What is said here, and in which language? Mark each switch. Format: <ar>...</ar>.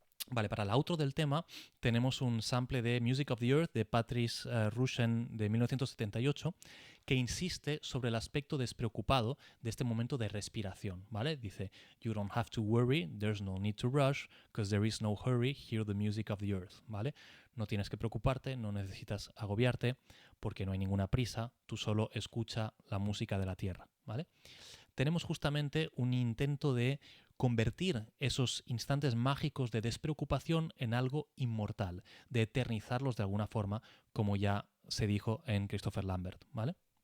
<es>Vale, para la outro del tema tenemos un sample de Music of the Earth de Patrice Rushen de 1978 que insiste sobre el aspecto despreocupado de este momento de respiración, ¿vale? Dice,</es> <en>you don't have to worry, there's no need to rush, because there is no hurry, hear the music of the earth, ¿vale?</en> <es>No tienes que preocuparte, no necesitas agobiarte, porque no hay ninguna prisa, tú solo escucha la música de la tierra, ¿vale? Tenemos justamente un intento de convertir esos instantes mágicos de despreocupación en algo inmortal, de eternizarlos de alguna forma, como ya se dijo en Christopher Lambert, ¿vale?</es>